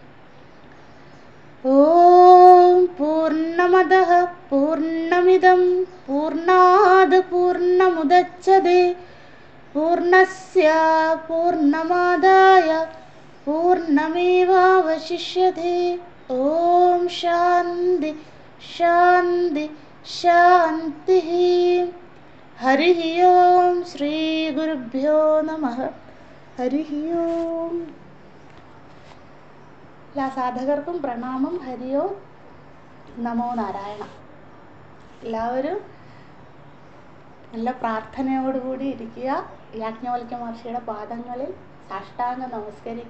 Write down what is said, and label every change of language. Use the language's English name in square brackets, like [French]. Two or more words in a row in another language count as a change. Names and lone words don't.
[Sanskrit] ॐ पूर्णमदः पूर्णमिदं पूर्णाद् पूर्णमुदच्यते पूर्णस्य पूर्णमादाय पूर्णमेवावशिष्यते। ॐ शान्ति शान्ति शान्तिः। हरिः ॐ श्रीगुरुभ्यो नमः। हरिः ॐ. [Malayalam] എല്ലാ സാധകർക്കും പ്രണാമം. [Sanskrit] ഹരി ഓം നമോ നാരായണ. [Malayalam] എല്ലാവരും നല്ല പ്രാർത്ഥനയോടുകൂടി ഇരിക്കുക. യാജ്ഞവൽക്യ മഹർഷിയുടെ പാദങ്ങളിൽ സാഷ്ടാംഗം നമസ്കരിക്കുക.